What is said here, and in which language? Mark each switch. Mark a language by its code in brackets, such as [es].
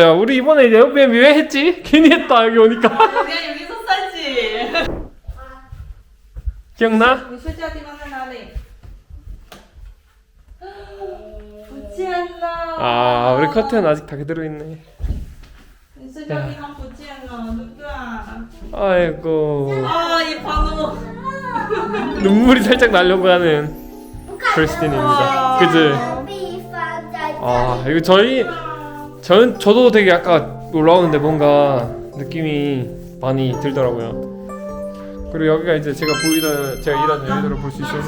[ko] 야, 우리 이번에 에어비앤비 왜 했지? 괜히 했다, 여기 오니까. 그냥 여기서 살지. 기억나? [zh] 你睡觉的地方在哪里？不见了。 [ko] 아, 우리 커튼 아직 다 그대로 있네. [zh] 你睡觉的地方不见了，对不对？ [ko] 아이고. 아, 이 반응. 눈물이 살짝 나려고 하는 크리스틴입니다. 그치? [zh] 地方在 [ko] 아, 이거 저도 되게 아까 올라오는데 뭔가 느낌이 많이 들더라고요. 그리고 여기가 이제 제가 일하는 여의도를 볼 수 있어서